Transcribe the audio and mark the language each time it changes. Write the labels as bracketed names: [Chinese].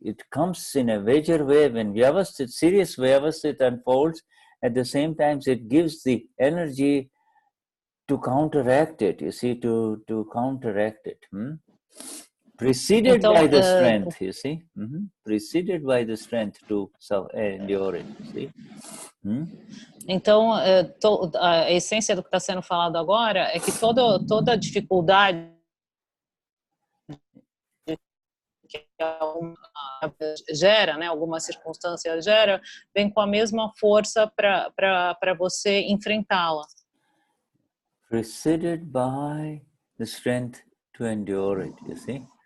[English] It comes in a major way when serious Vyavasthit unfolds. At the same time, it gives the energy to counteract it, you see, to counteract it. Preceded by the strength, you see. Preceded by the strength to endure it, you see. [Portuguese] Então, a essência do que está sendo falado agora é que toda dificuldade que gera, né, alguma circunstância gera, vem com a mesma força para você enfrentá-la. [English] Preceded by the strength to endure it, you see?